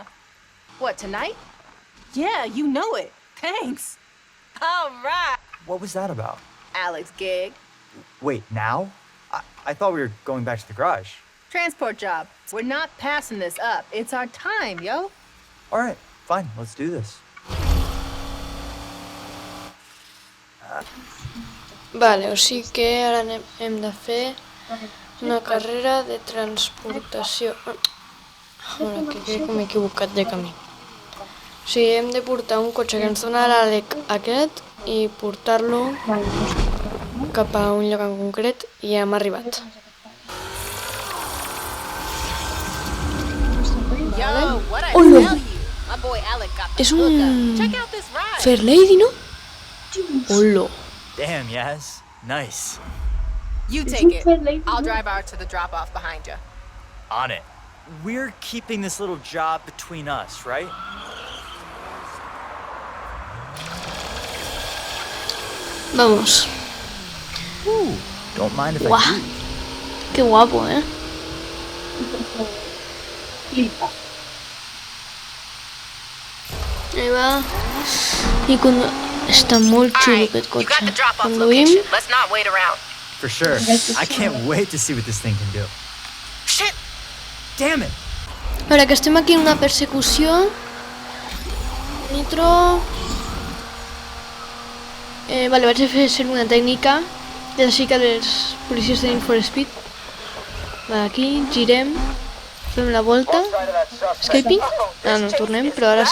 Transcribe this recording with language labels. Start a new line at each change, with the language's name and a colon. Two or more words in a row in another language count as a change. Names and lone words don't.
English: What, tonight? Yeah, you know it. Thanks. All right. What was that about? Alex gig. Wait, now? I thought we were going back to the garage. Transport job. We're not passing this up. It's our time, yo. All right, fine, let's do this.
Catalan: Vale, o sigui que ara hem de fer una carrera de transportació. Ara, que crec que m'he equivocat de camí. O sigui, hem de portar un cotxe que ens dona l'Àlec aquest i portar-lo cap a un lloc en concret i hem arribat.
English: Yo, what I
Catalan: Hola.
English: tell you? My boy Alec got the
Catalan: És
English: hookup.
Catalan: un
English: Check out this ride.
Catalan: Fair Lady, no? Hola.
English: Damn, Yaz. Nice. You take it. I'll drive out to the drop-off behind you. On it. We're keeping this little job between us, right? Vamos. Don't mind if Guau. I do.
Spanish: Qué guapo, ¿eh? Ahí va.
Catalan: I està molt
English: All
Catalan: xulo
English: right,
Catalan: aquest
English: you
Catalan: cotxe.
English: got the drop-off
Catalan: Conduïm.
English: location. Let's not wait around. For sure. I can't wait to see what this thing can do. Shit! Damn it!
Catalan: A veure, que estem aquí en una persecució. Nitro. Vale, vaig a fer una tècnica. És així que els policies de Need for Speed. Va, aquí, girem. Fem la volta. Escaping? Ah, no, tornem, però ara...